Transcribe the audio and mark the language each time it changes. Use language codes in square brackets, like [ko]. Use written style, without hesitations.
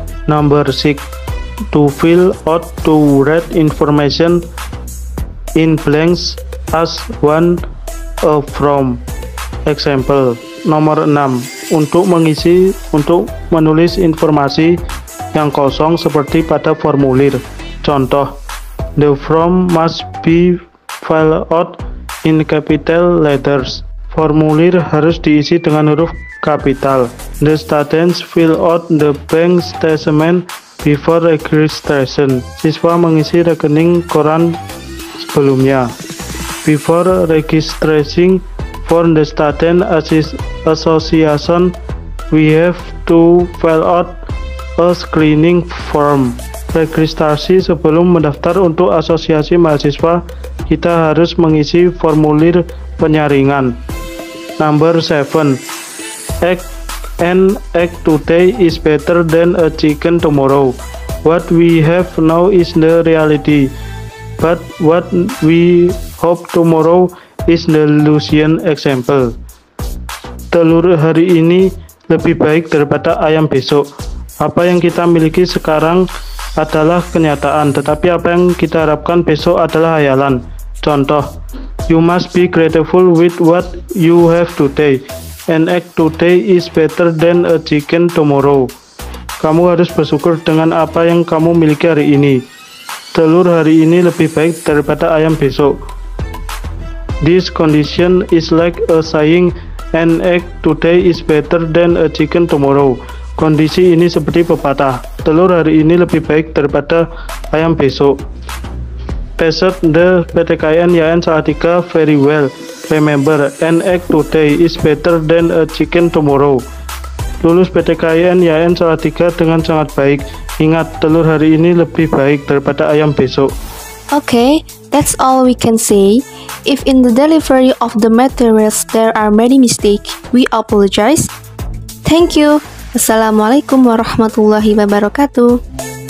[en] Number 6. To fill out to read information in blanks as one from. [id] Example. Nomor 6. Untuk menulis informasi yang kosong seperti pada formulir. Contoh, [en] the form must be filled out in capital letters. [id] Formulir harus diisi dengan huruf kapital. [en] The students fill out the bank statement before registration. [id] Siswa mengisi rekening koran sebelumnya. [en] Before registering for the student association, we have to fill out a screening form. [id] Registrasi sebelum mendaftar untuk asosiasi mahasiswa, kita harus mengisi formulir penyaringan. [en] Number 7. An egg today is better than a chicken tomorrow. What we have now is the reality, but what we hope tomorrow is the illusion. Example. [id] Telur hari ini lebih baik daripada ayam besok. Apa yang kita miliki sekarang adalah kenyataan, tetapi apa yang kita harapkan besok adalah hayalan. Contoh, [en] you must be grateful with what you have today. An egg today is better than a chicken tomorrow. [id] Kamu harus bersyukur dengan apa yang kamu miliki hari ini. Telur hari ini lebih baik daripada ayam besok. [en] This condition is like a saying, an egg today is better than a chicken tomorrow. [id] Kondisi ini seperti pepatah, telur hari ini lebih baik daripada ayam besok. [en] Passed the PTKN YN Salatiga very well. Remember, an egg today is better than a chicken tomorrow. [id] Lulus PTKN YN Salatiga dengan sangat baik. Ingat, telur hari ini lebih baik daripada ayam besok. [en] Okay, that's all we can say. If in the delivery of the materials there are many mistakes, we apologize. Thank you. Assalamualaikum warahmatullahi wabarakatuh.